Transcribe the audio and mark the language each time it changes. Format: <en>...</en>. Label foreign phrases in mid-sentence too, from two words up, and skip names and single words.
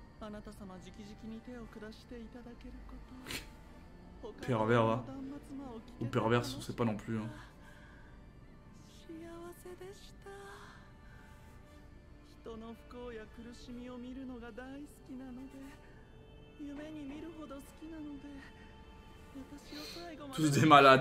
<fr>Pervers, va. Ou perverse, on sait pas non plus. Hein.</fr> <ja>人の不幸や苦しみを見るのが大好きなので、夢に見るほど好きなので、私を最後まで</ja> <fr>Tous des malades.</fr>